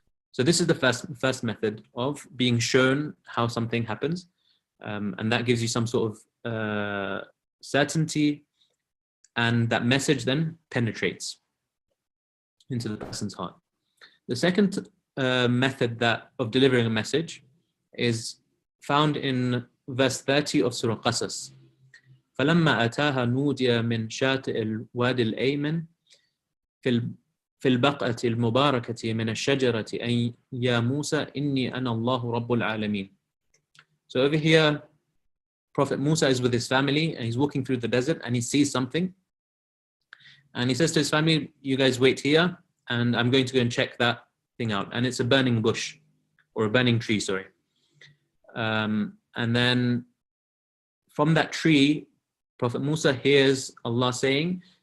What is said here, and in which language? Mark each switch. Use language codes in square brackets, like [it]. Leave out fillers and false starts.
[en] So this is the first method of being shown how something happens, and that gives you some sort of certainty, and that message then penetrates into the person's heart. The second method of delivering a message is found in verse 30 of Surah Qasas. [ar] فَلَمَّا أَتَاهَا نُودِيَ مِنْ شَاطِئِ الْوَادِ الْأَيْمَنِ في البقعة المباركة من الشجرة أي يا موسى إني أنا الله رب العالمين. [en] So over here, Prophet Musa is with his family and he's walking through the desert and he sees something. And he says to his family, you guys wait here and I'm going to go and check that thing out. And it's a burning bush, or a burning tree, sorry. And then from that tree, Prophet Musa hears Allah saying,